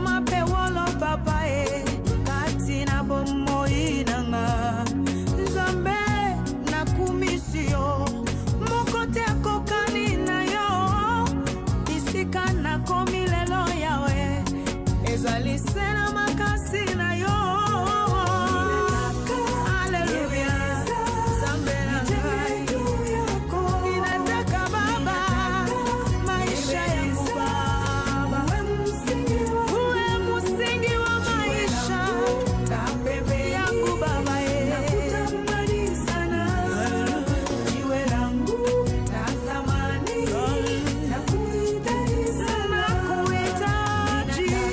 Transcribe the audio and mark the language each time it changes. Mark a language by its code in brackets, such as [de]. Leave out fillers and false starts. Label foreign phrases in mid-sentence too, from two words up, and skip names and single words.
[ln] mapewolo papae, katina bomoi nanga, Nzambe na kumisio, mokote akokani na yo, isika na komilelo Yawe, ezalisena makasi na yo. Hallelujah, Nzambe nanga, [sw] ninataka Baba maisha yangu Baba, uwe msingi wa maisha pepe yangu Baba, nakutamani sana, jiwe langu la thamani, nakuhitaji sana, nakuhitaji.